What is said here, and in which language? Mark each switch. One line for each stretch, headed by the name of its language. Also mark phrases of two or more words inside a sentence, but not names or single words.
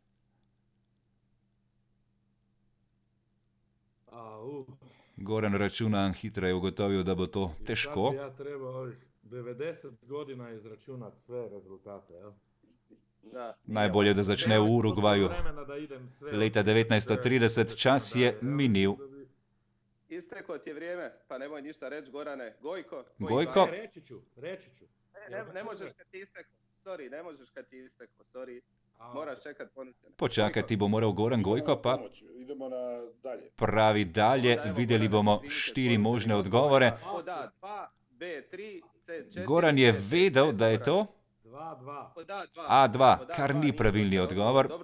Slovenian: Goran računa, hitro je ugotovil, da bo to težko.
Croatian: Ja treba 90 godina izračunati sve rezultate.
Slovenian: Najbolje, da začne v Urugvaju. Leta 1930 čas je minil.
Croatian: Isteklo ti je vrijeme, pa nemoj ništa reći, Gorane. Gojko? Reći ću. Ne možeš kad ti isteklo, sorry. Moraš čekat ponuđeno.
Slovenian: Počakati bo moral Goran. Gojko pa
Croatian: Idemo na dalje.
Slovenian: pravi dalje. Videli bomo 4 možne odgovore. Goran je vedel, da je to A2, kar ni pravilni odgovor.